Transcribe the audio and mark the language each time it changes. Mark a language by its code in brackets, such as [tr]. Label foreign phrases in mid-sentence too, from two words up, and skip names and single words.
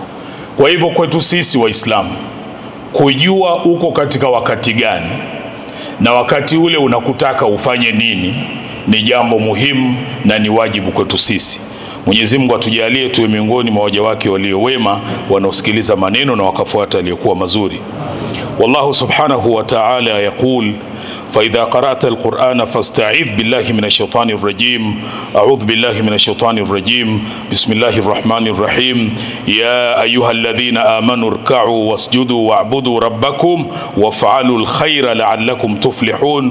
[sw] Kwa hivyo kwetu sisi Waislamu, kujua uko katika wakati gani na wakati ule unakutaka ufanye nini ni jambo muhimu na ni wajibu kwetu sisi. Mwenyezi Mungu atujalie tuwe miongoni mwa waja wake walio wema, wanaosikiliza maneno na wakafuata aliyokuwa mazuri. [ar] والله سبحانه وتعالى يقول, فإذا قرأت القرآن فاستعذ بالله من الشيطان الرجيم. أعوذ بالله من الشيطان الرجيم. بسم الله الرحمن الرحيم. يا أيها الذين آمنوا اركعوا واسجدوا واعبدوا ربكم وافعلوا الخير لعلكم تفلحون.